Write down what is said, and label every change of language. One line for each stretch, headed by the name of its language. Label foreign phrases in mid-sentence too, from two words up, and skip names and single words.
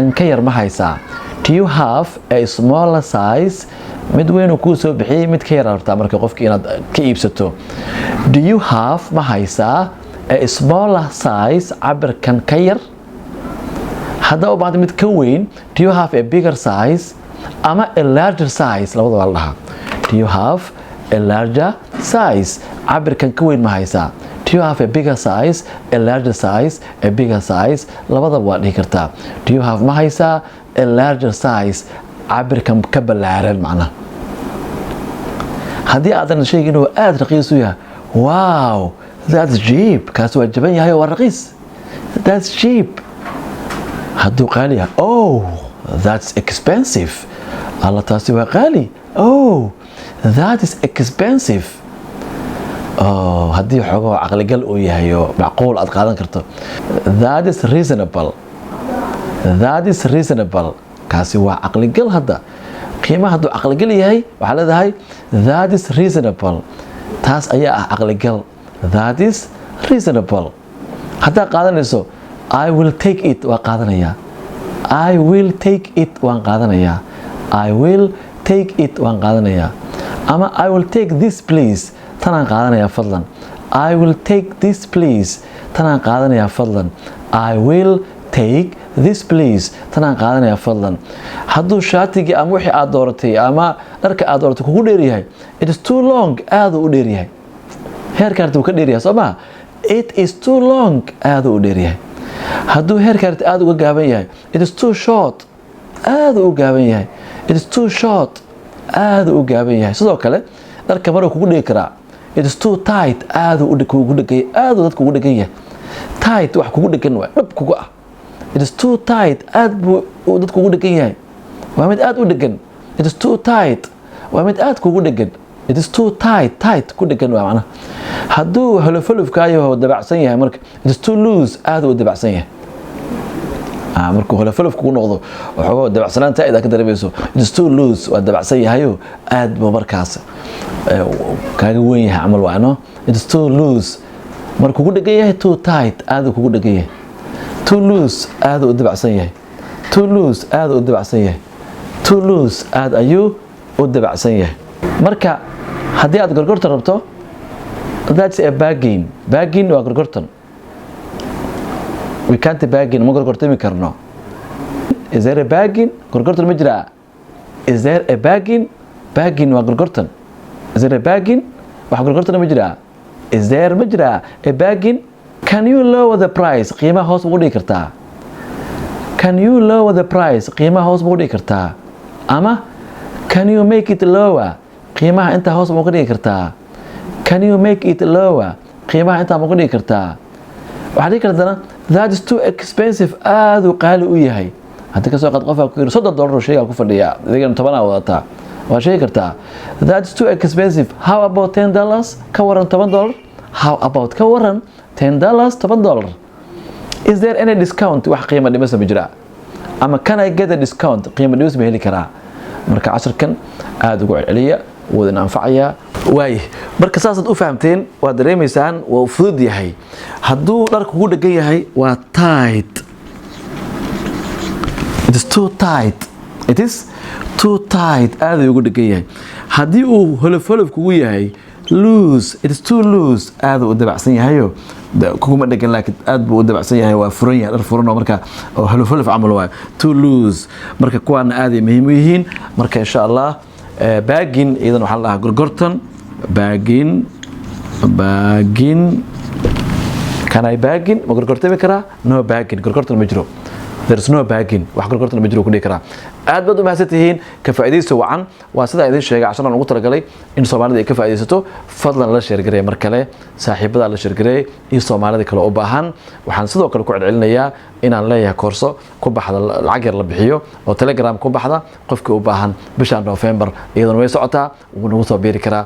Somali: ka yar ma haysaa
English: do you have a smaller size
Somali: mid weyn uu ku soo bixiyay mid ka yar rabtaa marka qofkii inaad ka iibsato
English: do you have
Somali: ma haysaa
English: a smaller size
Somali: cabirkan ka yar haddaba u baahdo mid ka weyn
English: do you have a bigger size ama a larger size
Somali: labadaba la dhahaa
English: do you have a larger size
Somali: cabirkan ka weyn ma haysaa
English: do you have a bigger size a larger size a bigger size
Somali: labadaba waa dhihi kartaa
English: do you have
Somali: ma haysaa
English: a larger size
Somali: cabirkan ka ballaaran macnaha haddii aadan sheegin inuu aad raqiis u yahay wow
English: that's cheap
Somali: kaas waa jaban yahay waa raqiis
English: that's cheap
Somali: hadduu qaali yahay
English: oh that's expensive
Somali: alla taasi waa qaali
English: oh that is expensive
Somali: haddii xogo caqligal uu yahay oo macquul aad qaadan karto
English: that is reasonable
Somali: kaasi waa caqligal hadda qiimaha hadduu caqligal yahay waxaa leedahay
English: that is reasonable.
Somali: taas ayaa ah caqligal.
English: that is reasonable.
Somali: haddaa qaadanayso
English: I will take it
Somali: waa qaadanayaa.
English: I will take it
Somali: waan qaadanayaa.
English: I will take it
Somali: waan qaadanayaa.
English: ama I will take this please
Somali: tanaan qaadanayaa fadlan.
English: I will take this please
Somali: tanaan qaadanayaa fadlan.
English: I will take this please
Somali: tanaan qaadanayaa fadlan. hadduu shaatigii ama wixii aad dooratay ama dharka aad dooratay kugu dheeryahay
English: it is too long
Somali: aaduu u dheeryahay. heerkaarti wuu ka dheeryahay soo maa
English: it is too long
Somali: aaduu u dheeryahay. hadduu heerkaarti aad uga gaaban yahay
English: it is too short
Somali: aaduu u gaaban yahay.
English: it is too short
Somali: aaduu u gaaban yahay. sidoo kale dharka maruu kugu dhigi karaa
English: it is too tight
Somali: aaduu kugu dhegay aaduu dad kugu dhegan yahay. tight wax kugu dhegan waa dhab kugu ah.
English: it is too tight
Somali: aad buu dad kugu dhegan yahay. waa mid aad u dhegan.
English: it is too tight
Somali: waa mid aad kugu dhegan.
English: it is too tight
Somali: ku dhegan waa macnaha. hadduu holofolofkaayo dabacsan yahay marka
English: it is too loose
Somali: aaduu u dabacsan yahay. markuu holofolof kugu noqdo waxoogaa dabacsanaanta aad ka dareemayso
English: it is too loose
Somali: waa dabacsan yahayo aad buu markaas kaaga weyn yahay camal waa no
English: it is too loose.
Somali: markuu ku dhegan yahay
English: too tight
Somali: aaduu kugu dhegan yahay.
English: too loose
Somali: aaduu u dabacsan yahay.
English: too loose
Somali: aaduu u dabacsan yahay.
English: too loose
Somali: aad ayuu u dabacsan yahay. marka haddii aad gorgortan rabto
English: that's a bargain.
Somali: bargain waa gorgortan.
English: we can't bargain
Somali: ma gorgortami karno.
English: is there a bargain
Somali: gorgortan ma jiraa.
English: is there a bargain bargain
Somali: waa gorgortan.
English: is there a bargain
Somali: wax gorgortan ma jiraa.
English: is there
Somali: ma jiraa
English: a bargain. can you lower the price
Somali: qiimaha hoos ugu dhigi kartaa.
English: can you lower the price
Somali: qiimaha hoos ugu dhigi kartaa. ama
English: can you make it lower
Somali: qiimaha inta hoos ugu dhigi kartaa.
English: can you make it lower
Somali: qiimaha inta ugu dhigi kartaa. waxaa dhigi kartana
English: that is too expensive
Somali: aaduu qaali u yahay. haddii kasoo qaad qofaa ku yiri $30 shaygaa ku fadhiyaa adigana 10 wadataa waa sheegi kartaa
English: that is too expensive. how about $10
Somali: ka waran
English: $10. how about
Somali: ka waran
English: $10 $10. is there any discount
Somali: wax qiimo dhimis ma jira. ama
English: can I get a discount
Somali: qiimo dhimis ma heli karaa. marka casharkan aad ugu celceliya wuu idin anfacayaa. waay marka saasaad u fahamteen waa dareemaysaan waa fudud yahay. hadduu dharka kugu dhegan yahay waa tight.
English: it is too tight. it is too tight
Somali: aad ugu dhegan yahay. haddii uu holofolof kugu yahay loose
English: it is too loose
Somali: aad u dabacsan yahayo kuguma dhegan laakiin aad buu u dabacsan yahay waa furan yahay dhar furan oo marka holofolof camal waa
English: too loose.
Somali: marka kuwaana aad ay muhiim u yihiin. marka
Arabic: insha Allah
Somali: bargain idan waxa la dhahaa gorgortan.
English: bargain can I bargain
Somali: ma gorgortami karaa.
English: no bargain
Somali: gorgortan ma jiro.
English: there is no bargain
Somali: wax gorgortan ma jiro ku dhigi karaa. aad baad u mahadsantihiin ka faa'iideyso wacan waa sida idin sheegay casharaan ugu talagalay in Soomaalida ay ka faa'iideysato. fadlan la share gareey mar kale saaxiibada la share gareey iyo Soomaalida kale u baahan. waxaan sidoo kale ku celcelinayaa inaan leeyahay koorso ku baxda lacag yar la bixiyo oo Telegram ku baxda qofkii u baahan bisha November iyadoo way socotaa uu nagu soo biiri karaa.